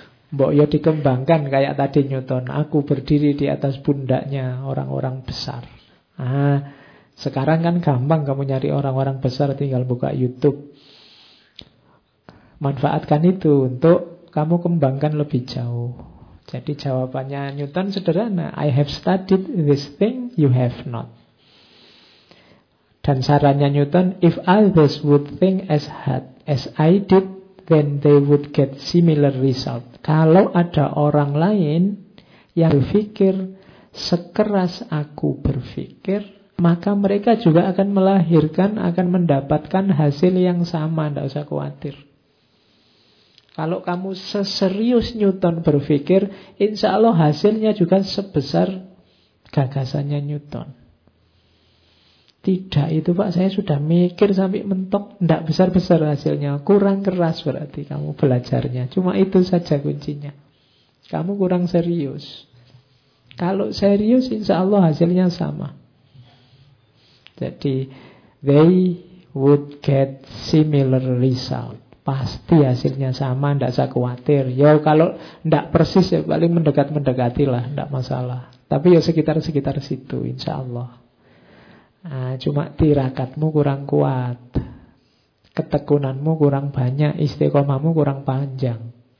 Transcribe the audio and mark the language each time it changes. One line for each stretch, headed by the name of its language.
Indonesian: Mbok ya dikembangkan kayak tadi Newton. Aku berdiri di atas pundaknya orang-orang besar. Ah, sekarang kan gampang kamu nyari orang-orang besar, tinggal buka YouTube. Manfaatkan itu untuk kamu kembangkan lebih jauh. Jadi jawabannya Newton sederhana.
English: I have studied this thing, you have not.
Indonesian: Dan sarannya Newton,
English: if others would think as hard as I did, then they would get similar result.
Indonesian: Kalau ada orang lain yang berpikir sekeras aku berpikir, maka mereka juga akan melahirkan, akan mendapatkan hasil yang sama. Tidak usah khawatir. Kalau kamu seserius Newton berpikir, insya Allah hasilnya juga sebesar gagasannya Newton. Tidak itu Pak, saya sudah mikir sampai mentok, tidak besar-besar hasilnya. Kurang keras berarti kamu belajarnya. Cuma itu saja kuncinya. Kamu kurang serius. Kalau serius, insya Allah hasilnya sama. Jadi,
English: they would get similar result.
Indonesian: Pasti hasilnya sama, tidak usah khawatir. Ya kalau tidak persis, ya paling mendekat-mendekatilah, tidak masalah. Tapi ya sekitar-sekitar situ, insya Allah. Nah, cuma tirakatmu kurang kuat. Ketekunanmu kurang banyak, istiqomahmu kurang panjang.